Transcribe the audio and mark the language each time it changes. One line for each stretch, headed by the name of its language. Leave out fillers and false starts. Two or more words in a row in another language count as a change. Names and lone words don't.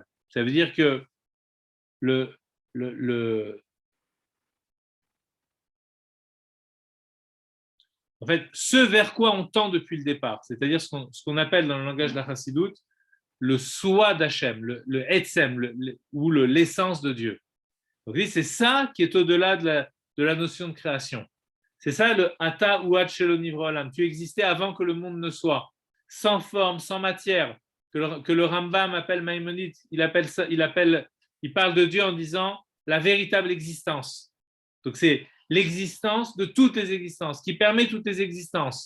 French: Ça veut dire que en fait, ce vers quoi on tend depuis le départ, c'est-à-dire ce qu'on appelle dans le langage de la Chassidoute le soi d'Hachem, le etzem, ou l'essence de Dieu. Donc, c'est ça qui est au-delà de la notion de création. C'est ça le
Hebrew: אתה הוא עד שלא נברא עולם.
French: Tu existais avant que le monde ne soit, sans forme, sans matière, que le Rambam appelle Maïmonide, il parle de Dieu en disant la véritable existence. Donc c'est l'existence de toutes les existences, qui permet toutes les existences.